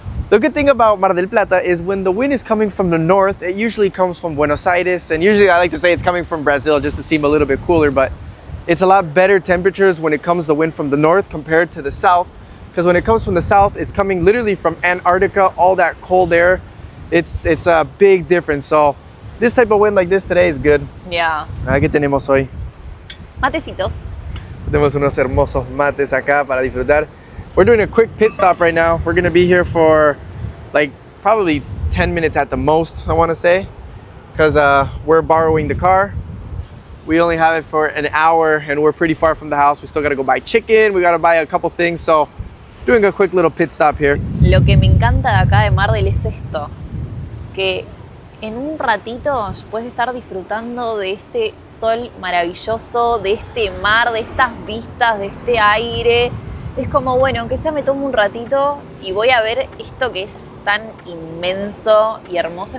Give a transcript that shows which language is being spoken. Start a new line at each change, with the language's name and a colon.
English: The good thing about Mar del Plata is when the wind is coming from the north, it usually comes from Buenos Aires, and usually I like to say it's coming from Brazil just to seem a little bit cooler, but it's a lot better temperatures when it comes the wind from the north compared to the south, because when it comes from the south, it's coming literally from Antarctica, all that cold air. It's a big difference. So this type of wind like this today is good. Yeah.
Spanish: ¿Qué tenemos hoy? Matecitos. Tenemos unos hermosos mates acá para disfrutar.
English: We're doing a quick pit stop right now. We're gonna be here for like probably 10 minutes at the most, I wanna say, because we're borrowing the car. We only have it for an hour and we're pretty far from the house. We still gotta go buy chicken, we gotta buy a couple things, so doing a quick little pit stop here.
Spanish: Lo que me encanta de acá de Mar del es esto, que en un ratito puedes estar disfrutando de este sol maravilloso, de este mar, de estas vistas, de este aire. Es como, bueno, aunque sea me tomo un ratito y voy a ver esto que es tan inmenso y hermoso.